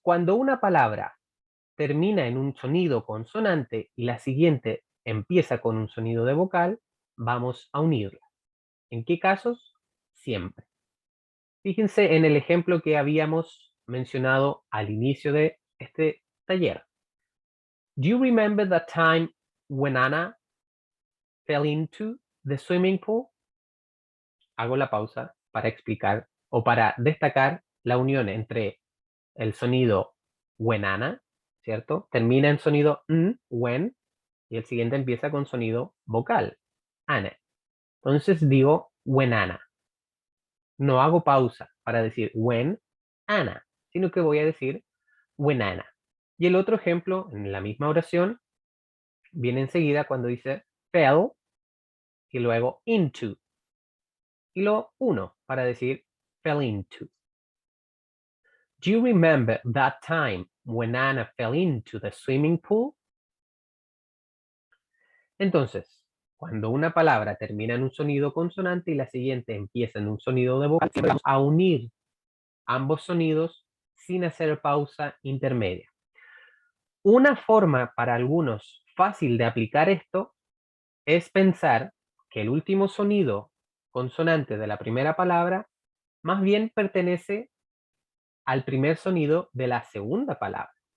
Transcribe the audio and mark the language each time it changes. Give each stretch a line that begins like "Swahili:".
Spanish: Cuando una palabra termina en un sonido consonante y la siguiente empieza con un sonido de vocal, vamos a unirla. ¿En qué casos? Siempre. Fíjense en el ejemplo que habíamos mencionado al inicio de este taller.
English: Do you remember the time when Anna fell into the swimming pool?
Spanish: Hago la pausa para explicar o para destacar la unión entre el sonido when Anna, ¿cierto? Termina en sonido n, when, y el siguiente empieza con sonido vocal, Anna. Entonces digo when Anna. No hago pausa para decir when Anna, sino que voy a decir when Anna. Y el otro ejemplo, en la misma oración, viene enseguida cuando dice fell y luego into. Y lo uno para decir fell into.
English: Do you remember that time when Anna fell into the swimming pool?
Spanish: Entonces, cuando una palabra termina en un sonido consonante y la siguiente empieza en un sonido de vocal, vamos a unir ambos sonidos sin hacer pausa intermedia. Una forma para algunos fácil de aplicar esto es pensar que el último sonido consonante de la primera palabra más bien pertenece al primer sonido de la segunda palabra.